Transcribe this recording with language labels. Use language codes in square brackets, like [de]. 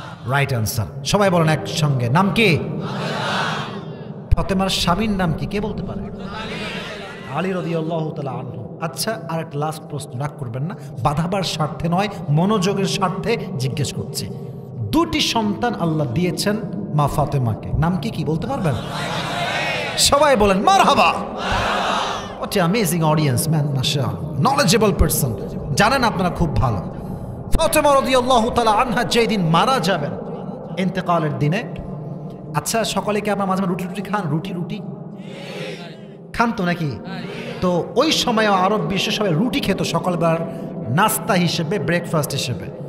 [bn] Right answer. সবাই বলেন একসঙ্গে, নাম কি? ফাতেমার স্বামীর নাম কি? কে বলতে পারে? আলী রাদিয়াল্লাহু তাআলা আনহু। আচ্ছা, আর একটা লাস্ট প্রশ্ন, রাগ করবেন না, বাধাবার স্বার্থে নয়, মনোযোগের স্বার্থে জিজ্ঞেস করছি। 2টি সন্তান আল্লাহ দিয়েছেন মা ফাতেমাকে, নাম কি কি বলতে পারবেন? সবাই বলেন মারহাবা। [en] What an amazing audience, man, মাশাআল্লাহ, knowledgeable person, [bn] জানেন আপনারা খুব ভালো। ফাতেমা রাদিয়াল্লাহু তাআলা আনহা যেদিন মারা যাবেন, ইন্তেকালের দিনে, আচ্ছা সকালে কি আপনারা মাঝে মাঝে রুটি খান? রুটি খান তো নাকি? তো ওই সময় আরব বিশ্বে সবাই রুটি খেত সকালবেলার নাস্তা হিসেবে, ব্রেকফাস্ট হিসেবে।